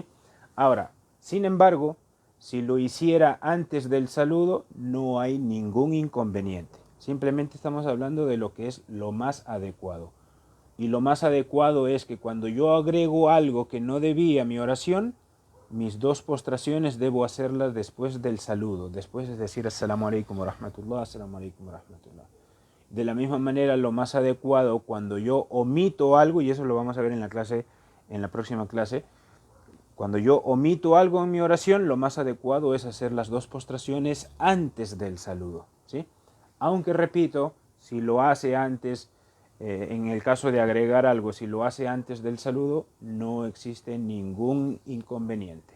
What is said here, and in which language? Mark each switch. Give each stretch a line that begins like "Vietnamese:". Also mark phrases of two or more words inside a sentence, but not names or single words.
Spanish: Ahora, sin embargo, si lo hiciera antes del saludo, no hay ningún inconveniente. Simplemente estamos hablando de lo que es lo más adecuado. Y lo más adecuado es que cuando yo agrego algo que no debía a mi oración, mis 2 postraciones debo hacerlas después del saludo, después de decir
Arabic: السلام عليكم ورحمة الله, السلام عليكم ورحمة الله.
Spanish: De la misma manera, lo más adecuado cuando yo omito algo, y eso lo vamos a ver en la clase, en la próxima clase, cuando yo omito algo en mi oración, lo más adecuado es hacer las dos postraciones antes del saludo, ¿sí? Aunque repito, si lo hace antes, en el caso de agregar algo, si lo hace antes del saludo, no existe ningún inconveniente.